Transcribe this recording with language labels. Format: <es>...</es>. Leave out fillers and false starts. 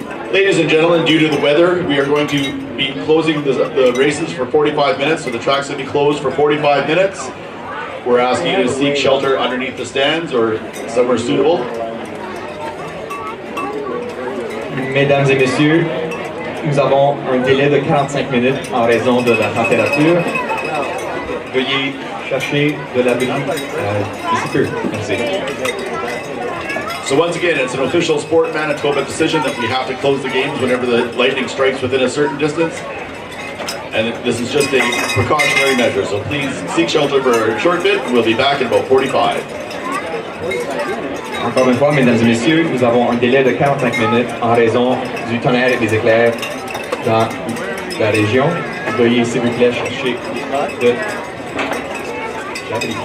<en>Ladies and gentlemen, due to the weather, we are going to be closing the races for 45 minutes, so the track's going to be closed for 45 minutes. We're asking you to seek shelter underneath the stands or somewhere suitable.</en> <fr>Mesdames et messieurs, nous avons un délai de 45 minutes en raison de la température. Veuillez chercher de l'abri d'ici peu. Merci.</fr> <en>So once again, it's an official Sport Manitoba decision that we have to close the games whenever the lightning strikes within a certain distance. And this is just a precautionary measure, so please seek shelter for a short bit, and we'll be back in about 45.</en> <fr>Encore une fois, mesdames et messieurs, nous avons un délai de 45 minutes en raison du tonnerre et des éclairs dans la région. Veuillez, s'il vous plaît, chercher de l'abri.</fr>